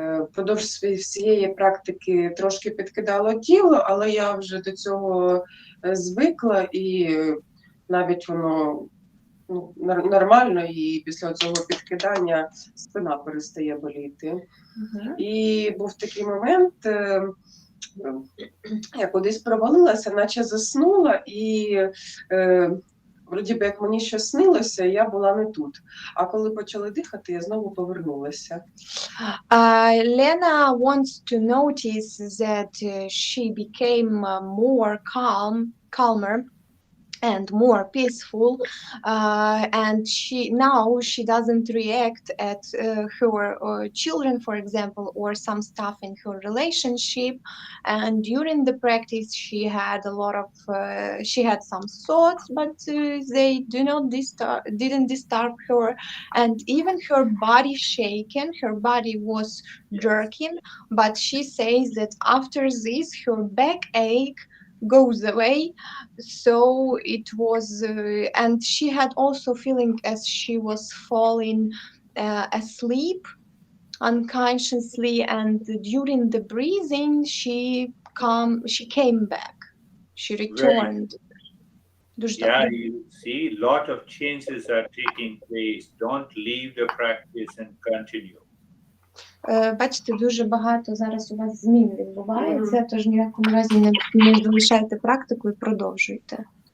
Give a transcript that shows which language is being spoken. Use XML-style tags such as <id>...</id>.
<uk>Впродовж всієї практики трошки підкидало тіло, але я вже до цього звикла, і навіть воно нормально, і після цього підкидання спина перестає боліти. І був такий момент, я кудись провалилася, наче заснула, і вроді би як мені щось снилося, я була не тут. А коли почали дихати, я знову повернулася.</uk> <en>Lena wants to notice that she became more calmer and more peaceful, and she doesn't react at her children, for example, or some stuff in her relationship. And during the practice she had some thoughts, but they didn't disturb her, and even her body shaken, her body was jerking, but she says that after this her backache goes away. So it was and she had also feeling as she was falling asleep unconsciously, and during the breathing she came back, she returned. Yeah, you see, lot of changes are taking place. Don't leave the practice and continue.</en> <uk>Бачите, дуже багато зараз у вас змін відбувається, тож ні в якому разі не залишайте практику і продовжуйте.</uk>